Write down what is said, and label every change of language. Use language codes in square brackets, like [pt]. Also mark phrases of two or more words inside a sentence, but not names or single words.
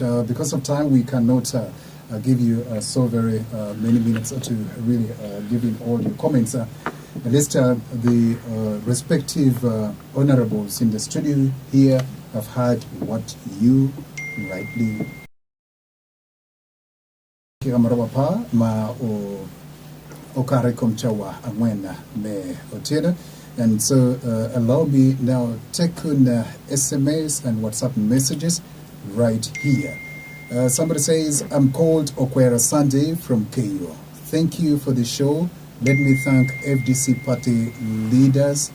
[en] Because of time, we cannot give you so very many minutes to really give in all your comments. At least the respective honorables in the studio here have heard what you rightly [laj] ma o kare komchawa amwena me otiena. [en] And so allow me now take on SMS and WhatsApp messages right here. Somebody says, I'm called Okwera Sunday from KU. Thank you for the show. Let me thank FDC party leaders.